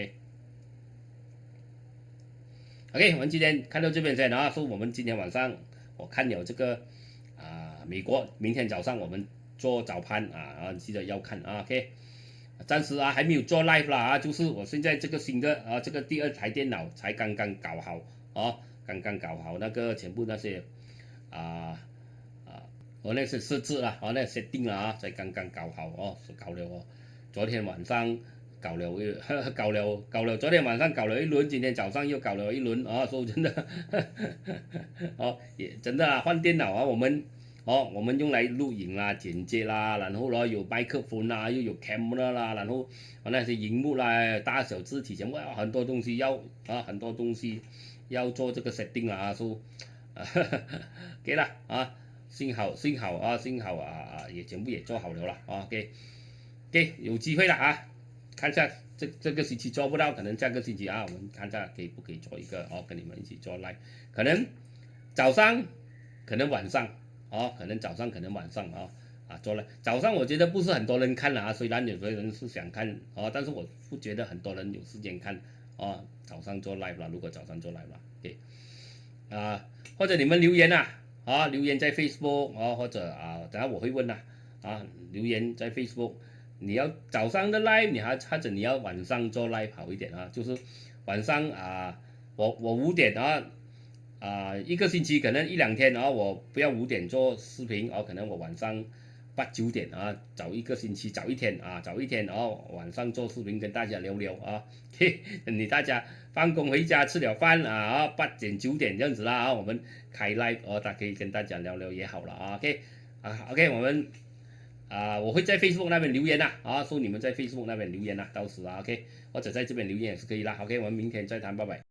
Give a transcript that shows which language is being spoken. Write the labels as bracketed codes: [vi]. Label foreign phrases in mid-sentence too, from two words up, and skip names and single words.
[zh] OK， 我們今天看到這邊先說我們今天晚上我看了這個美國明天早上我們做早盤記得要看OK， 暫時還沒有做 live 啦就是我現在這個新的這個第二台電腦才剛剛搞好剛剛搞好那個全部那些我那些設置那 setting 才剛剛搞好搞了昨天晚上搞了昨天晚上搞了一輪，今天早上又搞了一輪說真的也真的換電腦我們用來錄影啦、剪接啦，然後有麥克風啦，又有 camera 啦，然後那些熒幕啦、大小字體全部很多東西很多東西要做這個 setting 啦說給了幸好也全部也做好了啦OK， 有機會了看一下這個星期做不到，可能下個星期我們看一下可以做一個跟你們一起做 live，可能早上可能晚上可能早上可能晚上做 live， 早上我覺得不是很多人看雖然有些人是想看但是我不覺得很多人有時間看早上做 live 啦，如果早上做 live 啦OK，或者你們留言留言在 Facebook 或者等下我會問留言在 Facebook， 你要早上的 live 或者你要晚上做 live 好一點就是晚上我5點一個星期可能1-2天我不要5點做視頻可能我晚上8-9點找一個星期找一天晚上做視頻跟大家聊聊你大家放工回家吃了飯8點9點這樣子啦我們開 live 大家可以跟大家聊聊也好了OK 我們我會在 Facebook 那邊留言說你們在 Facebook 那邊留言到時OK 或者在這邊留言也是可以啦 OK 我們明天再談，拜拜。